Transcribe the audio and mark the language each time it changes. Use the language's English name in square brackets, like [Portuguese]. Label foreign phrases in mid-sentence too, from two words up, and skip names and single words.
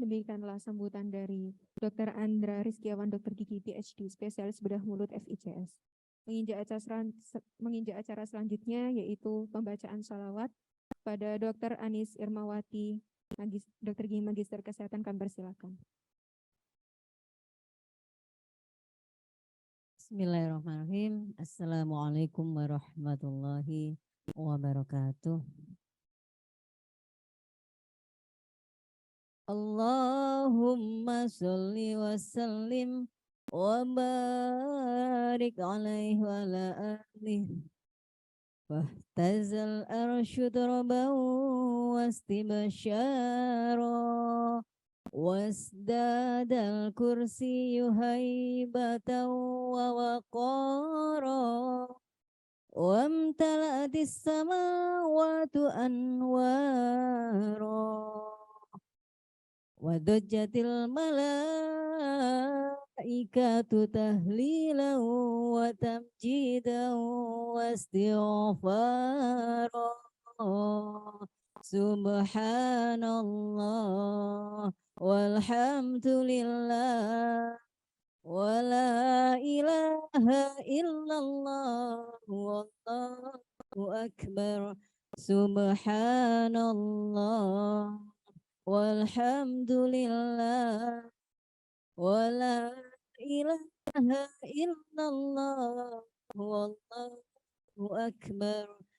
[Indonesian] Demikianlah sambutan dari Dr. Andra Rizkiawan, Dr. Gigi PhD, spesialis bedah mulut FICS. Menginjak acara selanjutnya yaitu pembacaan sholawat pada Dr. Anis Irmawati, Dr. Gigi Magister Kesehatan. Kami persilakan. [Arabic] Bismillahirrahmanirrahim. السلام عليكم ورحمة الله وبركاته. اللهم صل وسلم وبارك عليه وعلى آله. واهتز العرش طربا واستبشارا وازداد الكرسي هيبة ووقارا وامتلأت السماوات أنوارا وضجت الملائكة تهليلا وتمجيدا واستغفارا. سبحان الله والحمد لله ولا إله إلا الله والله أكبر. سبحان الله والحمد لله ولا إله إلا الله والله أكبر.